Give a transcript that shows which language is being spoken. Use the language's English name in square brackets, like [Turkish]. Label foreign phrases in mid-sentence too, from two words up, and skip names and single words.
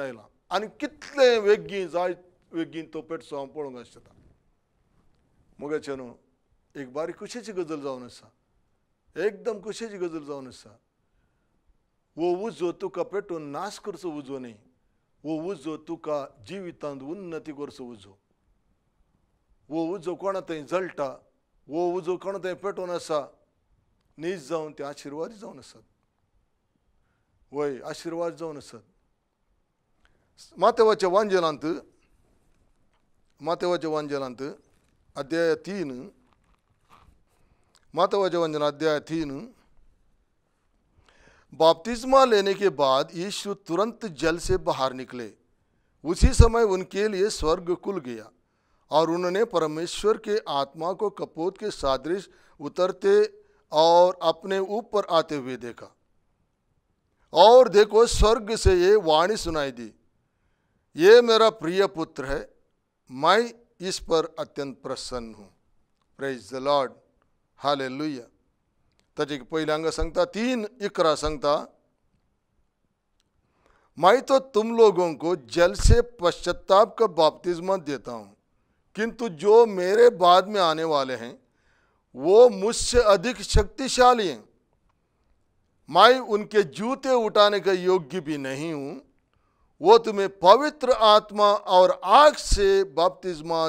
[Konkani] आयला आनी कितले वेगीन जाय वेगीन तो पेटसो हांव पळोवंक आसता मोगाचे न्हू एक बारीक खुशेची गजाल जावन आसा एकदम खुशेची गजाल जावन आसा वो उजो तुका पेटोवन नाश करचो उजो न्ही वो उजो तुका जिवितांत उन्नती करचो उजो वो उजो कोणा थंय जळटा वो उजो कोणा थंय पेटोवन आसा न्हीज जावन ते आशिर्वादी जावन आसात वय आशिर्वाद जावन आसात मातेवाच्या वांजेलांत अध्याय 3 मातेवाच्या वांजन अध्याय 3 [Hindi] बपतिस्मा लेने के बाद यीशु तुरंत जल से बाहर निकले उसी समय उनके लिए स्वर्ग खुल गया और उन्होंने परमेश्वर के आत्मा को कपोत के सदृश उतरते और अपने ऊपर आते हुए देखा और देखो स्वर्ग से ये वाणी सुनाई दी ये मेरा प्रिय पुत्र है मैं इस पर अत्यंत प्रसन्न हूँ [English] Praise the Lord [Hindi] हालेलुया [Konkani] ताचे पहले हांगा सांगता 3:11 सांगता [Hindi] मैं तो तुम लोगों को जल से पश्चाताप का बपतिस्मा देता हूँ किंतु जो मेरे बाद में आने वाले हैं वो मुझसे अधिक शक्तिशाली हैं मैं उनके जूते उठाने का योग्य भी नहीं हूँ वो तुम्हें पवित्र आत्मा और आग से बपतिस्मा